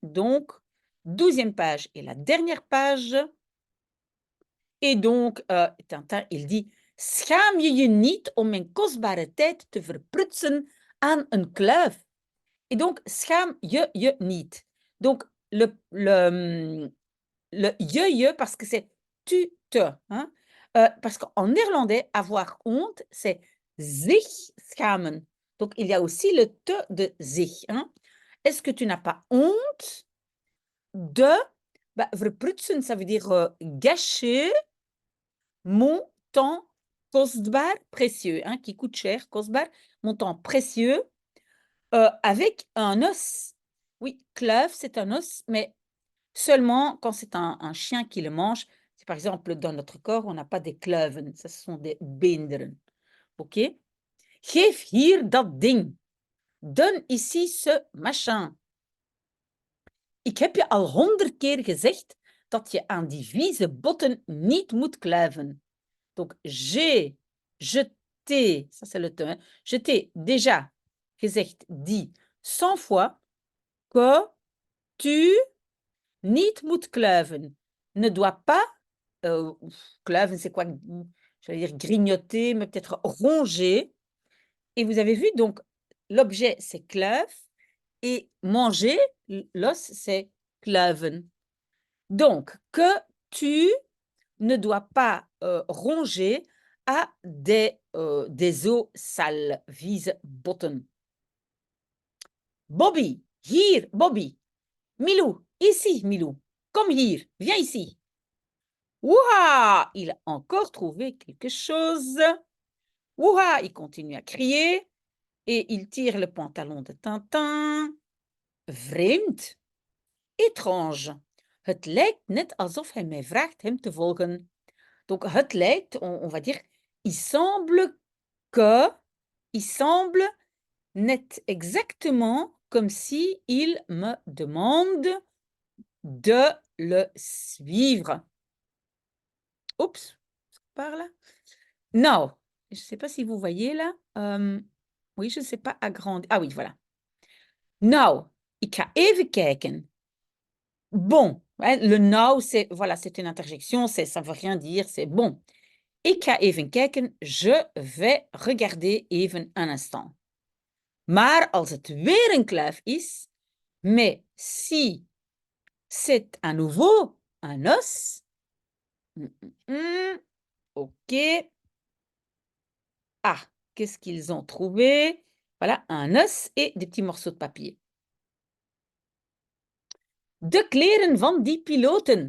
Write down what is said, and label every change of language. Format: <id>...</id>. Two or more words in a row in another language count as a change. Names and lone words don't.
<fr>Donc, 12e page et la dernière page. Et donc, Tintin, il dit...</fr> <nl>Schaam je je niet om mijn kostbare tijd te verprutsen aan een kluif?</nl> <fr>Et donc,</fr> <nl>schaam je je niet.</nl> <fr>Donc, le je, parce que c'est tu te. Hein? Parce qu'en néerlandais, avoir honte, c'est</fr> <nl>zich schamen.</nl> <fr>Donc, il y a aussi le te de zich. Hein? Est-ce que tu n'as pas honte de... verprutsen, ça veut dire gâcher mon temps kostbaar, précieux, hein, qui coûte cher, kostbaar, mon temps précieux, avec un os. Oui, kleuve, c'est un os, mais seulement quand c'est un chien qui le mange. C'est par exemple, dans notre corps, on n'a pas des kleuven, ce sont des beenderen.</fr> <nl>OK? Geef hier dat ding.</nl> <fr>Donne ici ce machin.</fr> <nl>Ik heb je al 100 keer gezegd dat je aan die vieze botten niet moet kluiven.</nl> <fr>Donc, je t'ai, ça c'est le te, hein, je t'ai déjà gezegd, dit 100 fois que tu</fr> <nl>niet moet kluiven.</nl> <fr>Ne dois pas, kluiven c'est quoi? J'allais dire grignoter, mais peut-être ronger. Et vous avez vu, donc, l'objet c'est kleuve et manger, l'os c'est kluiven. Donc, que tu ne dois pas ronger à des os sales,</fr> <nl>vieze botten. Bobby, hier, Bobby. Milou,</nl> <fr>ici, Milou. Comme hier, viens ici. Ouah, il a encore trouvé quelque chose. Ouah, il continue à crier et il tire le pantalon de Tintin.</fr> <nl>Vreemd. Étrange. Het lijkt net alsof hij mij vraagt hem te volgen. Donc, het lijkt,</nl> <fr>on va dire, il semble net exactement comme si il me demande de le suivre. Oups, par là. Nou, je ne sais pas si vous voyez là. Oui, je ne sais pas agrandir. Ah oui, voilà.</fr> <nl>Nou, ik ga even kijken.</nl> <fr>Bon, le nou, c'est voilà, c'est une interjection, ça ne veut rien dire, c'est bon.</fr> <nl>Ik ga even kijken,</nl> <fr>je vais regarder even un instant.</fr> <nl>Maar als het weer een kluif is,</nl> <fr>mais si c'est à nouveau un os, OK. Ah, qu'est-ce qu'ils ont trouvé? Voilà, un os et des petits morceaux de papier.</fr> <nl>De kleren van die piloten.</nl>